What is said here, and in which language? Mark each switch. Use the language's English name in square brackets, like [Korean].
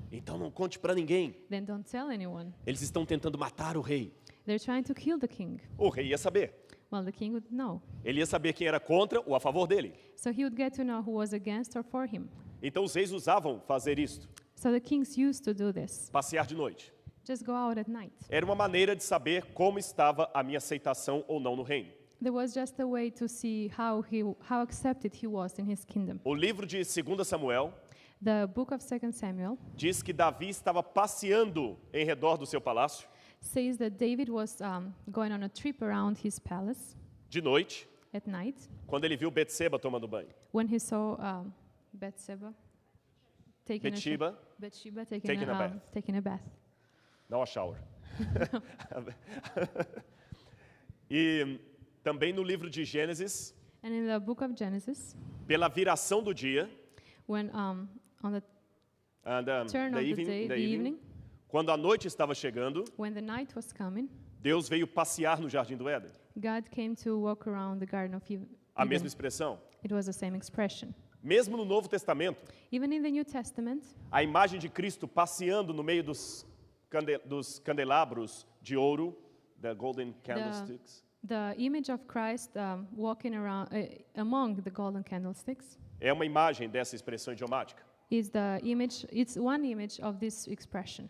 [Portuguese] Então não conte para ninguém. [English] then don't tell anyone. [Portuguese] Eles estão tentando matar o rei. [English] They're trying to kill the king. [Portuguese] O rei ia saber. [English] Well, the king would know. [Portuguese] Ele ia saber quem era contra ou a favor dele. [English] So he would get to know who was against or for him. [Portuguese] Então os reis usavam fazer isto, [English] So the kings used to do this. [Portuguese] passear de noite. [English] Just go out at night. [Portuguese] Era uma maneira de saber como estava a minha aceitação ou não no reino. [English] There was just a way to see how accepted he was in his kingdom. [Portuguese] O livro de 2 Samuel [English] The book of 2 Samuel [Portuguese] diz que Davi estava passeando em redor do seu palácio [English] says that David was going on a trip around his palace [Portuguese] de noite, [English] at night [Portuguese] quando ele viu Betseba tomando banho. [English] when he saw Bathsheba taking Bathsheba, taking a bath. [Portuguese] não a shower. E também no livro de Gênesis, [English] And in the book of Genesis, [Portuguese] pela viração do dia, [English] when on the turn the of evening, the the evening, [Portuguese] quando a noite estava chegando, [English] when the night was coming, [Portuguese] Deus veio passear no Jardim do Éden. [English] God came to walk around the Garden of Eden. [Portuguese] A mesma expressão. [English] It was the same expression. [Portuguese] Mesmo no Novo Testamento, [English] Even in the New Testament, [Portuguese] a imagem de Cristo passeando no meio dos candelabros de ouro, [English] the golden candlesticks, the image of Christ walking around among the golden candlesticks [Portuguese] é uma imagem dessa expressão idiomática. [English] is the image. It's one image of this expression.